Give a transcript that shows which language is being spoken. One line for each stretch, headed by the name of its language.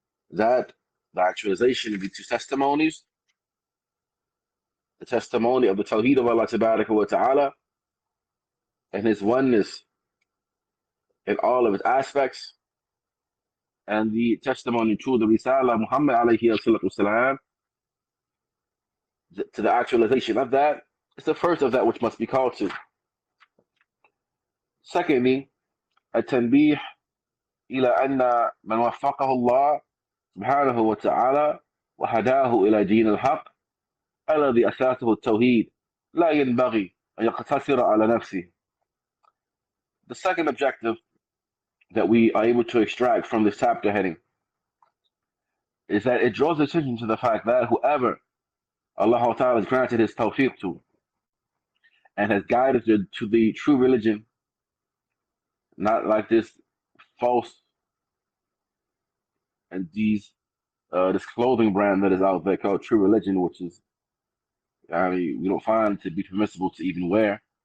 English: That the actualization of the two testimonies, the testimony of the Tawheed of Allah Tabaraka wa Ta'ala and His oneness in all of its aspects, and the testimony to the Risaalah Muhammad alayhi wasallam, to the actualization of that, it's the first of that which must be called to. Secondly, a tanbih
Arabic: إلى أن من وفقه الله سبحانه وتعالى وهداه إلى دين الحق الذي أساسه التوحيد لا ينبغي أن يقتصر على نفسه.
English: The second objective that we are able to extract from this chapter heading is that it draws attention to the fact that whoever Allah Ta'ala has granted his tawfiq to and has guided to the true religion, not like this false and this clothing brand that is out there called true religion, which is, I mean, we don't find to be permissible to even wear.